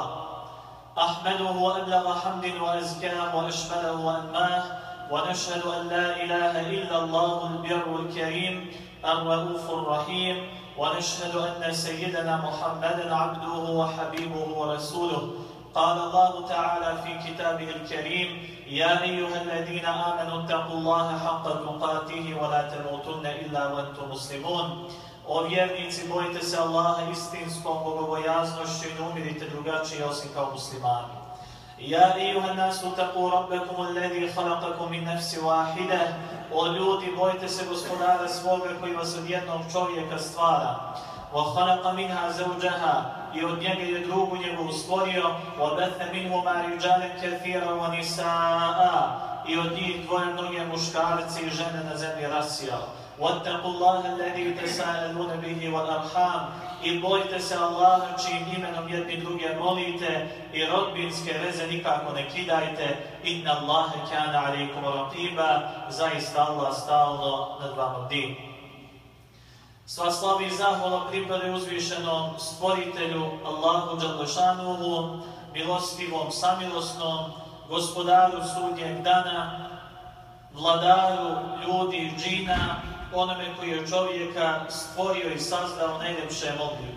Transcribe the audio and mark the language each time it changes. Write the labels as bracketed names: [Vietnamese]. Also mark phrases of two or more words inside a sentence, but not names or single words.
[Arabic] أحمده أبلغ حمد وأزكاه وأشمله وأنماه، ونشهد أن لا إله إلا الله البر الكريم الرؤوف الرحيم، ونشهد أن سيدنا محمدا عبده وحبيبه ورسوله. قال الله تعالى في كتابه الكريم: يا أيها الذين آمنوا اتقوا الله حق تقاته ولا تموتن إلا وأنتم مسلمون. [Bosnian] O vjernici, bojite se Allaha istinskom bogobojaznošću i ne umirite drugačije osim kao muslimani. [Arabic] يا أيها الناس اتقوا ربكم الذي خلقكم من نفس واحدة. [Bosnian] O ljudi, bojite se gospodara svoga koji vas od jednog čovjeka stvara. [Arabic] وخلق منها زوجها, [Bosnian] i od njega je drugu njegovu stvorio. [Arabic] وبث منهما رجالا كثيرا ونساء, [Bosnian] i od njih dvoje mnoge muškarci i žene na zemlji rasijao. [Arabic] وَاتَّقُوا اللَّهَ الَّذِي تَسَاءَلُونَ بِهِ وَالْأَرْحَامَ, [Bosnian] i bojite se Allaha čijim imenom jedni druge molite i rodbinske veze nikako ne kidajte. [Arabic] إن الله كان عليكم رقيبا, [Bosnian] zaista Allah stalno nad vama bdi. Sva slava i zahvala pripadaju uzvišenom stvoritelju Allahu dželešanuhu, milostivom, samilosnom, gospodaru sudnjeg dana, vladaru ljudi i džina, onome koji je čovjeka stvorio i sazdao u najljepšem obliku.